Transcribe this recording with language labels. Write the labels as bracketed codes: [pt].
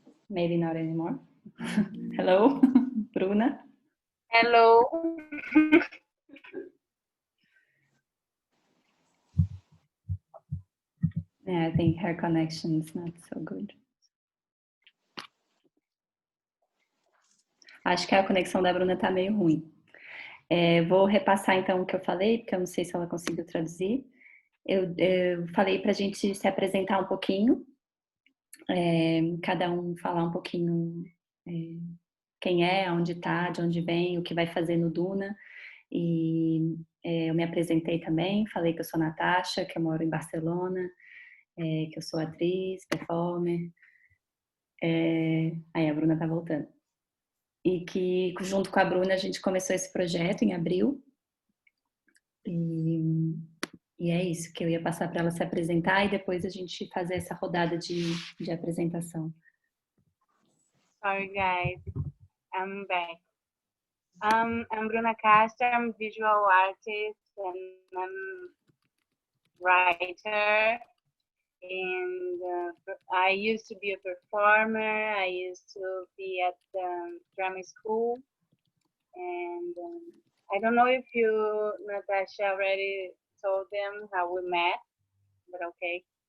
[en] Maybe not anymore. Hello, Bruna. Hello. Yeah, I think her connection is not so good. [pt] Acho que a conexão da Bruna tá meio ruim. Vou repassar então o que eu falei, porque eu não sei se ela conseguiu traduzir. Eu falei para a gente se apresentar um pouquinho, cada um falar um pouquinho quem é, onde está, de onde vem, o que vai fazer no Duna. E eu me apresentei também, falei que eu sou Natasha, que eu moro em Barcelona, que eu sou atriz, performer. Aí a Bruna tá voltando. E que junto com a Bruna a gente começou esse projeto em abril. E é isso, que eu ia passar para ela se apresentar e depois a gente fazer essa rodada de apresentação. [en] Sorry guys, I'm back. I'm Bruna Castro, I'm a visual artist and I'm writer. And I used to be a performer. I used to be at the drama school. And I don't know if you, Natasha, already told them how we met, but okay.